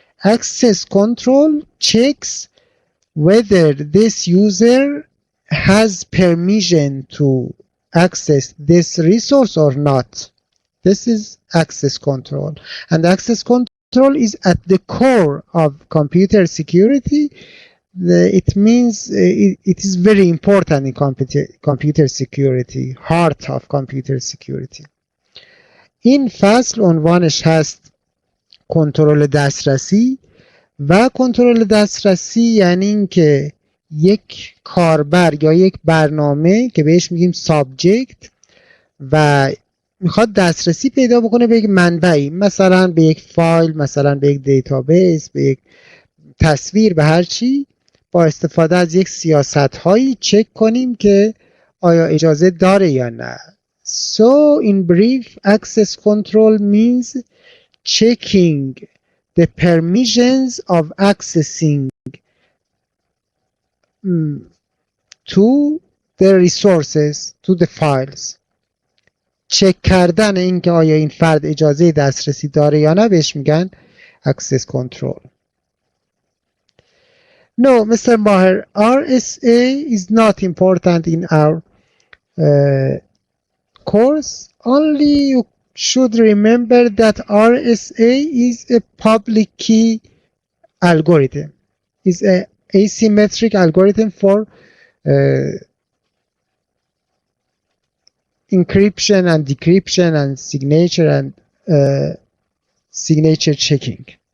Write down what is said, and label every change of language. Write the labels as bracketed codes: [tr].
[en] Access control checks whether this user has permission to access this resource or not. This is access control. And access control is at the core of computer security. It means it is very important in computer security, heart of computer security. [fa] این فصل عنوانش هست کنترل دسترسی و کنترل دسترسی یعنی اینکه یک کاربر یا یک برنامه که بهش میگیم سابجکت و میخواد دسترسی پیدا بکنه به یک منبعی، مثلا به یک فایل، مثلا به یک دیتابیس، به یک تصویر، به هر چی، با استفاده از یک سیاست هایی چک کنیم که آیا اجازه داره یا نه. [en] So in brief, access control means checking the permissions of accessing to the resources, to the files. [fa] چک کردن اینکه آیا این فرد اجازه دسترسی داره یا نه بهش میگن access control. [en] No, Mr. Maher, RSA is not important in our course. Only you should remember that RSA is a public key algorithm. It's an asymmetric algorithm for encryption and decryption and signature and signature checking.